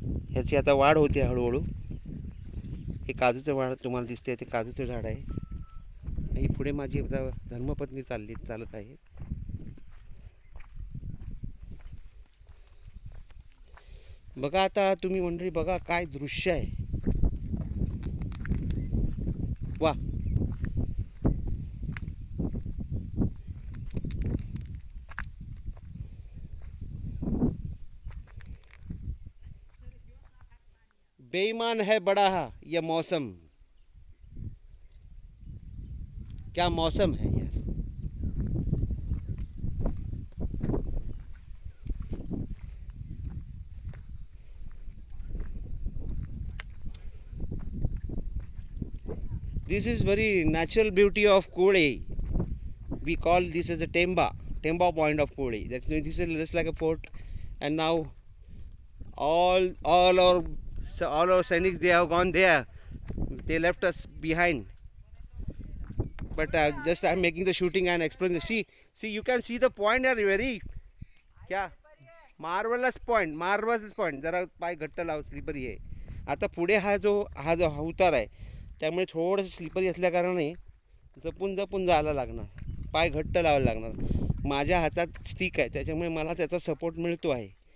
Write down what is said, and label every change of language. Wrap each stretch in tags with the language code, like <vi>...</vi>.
<mr>ह्याची आता वाढ होते हळूहळू. हे काजूचं वाढ तुम्हाला दिसते, ते काजूचं झाड आहे. ही पुढे माझी धर्मपत्नी चालत आहे. बघा आता तुम्ही मंडळी, बघा काय दृश्य आहे.</mr> <hi>वा, बेईमान है बड़ा यह मौसम. क्या मौसम है यार.</hi> <en>This is very natural beauty of Kole. We call this as a Temba point of Kole. That's this is just like a fort, and now all our Sainiks, they have gone there. They left us behind. But just I'm making the shooting and exploring. See, you can see the point here. Very</en> <hi>क्या</hi> <en>Marvellous point.</en> <mr>जरा पाय घट्ट लाव, slippery आहे. आता पुढे हा जो उतार आहे, त्यामुळे थोडंसं स्लिपरी असल्याकारणाने जपून जायला लागणार. पाय घट्ट लावायला लागणार. माझ्या हातात स्टिक आहे, त्याच्यामुळे मला त्याचा सपोर्ट मिळतो आहे.</mr>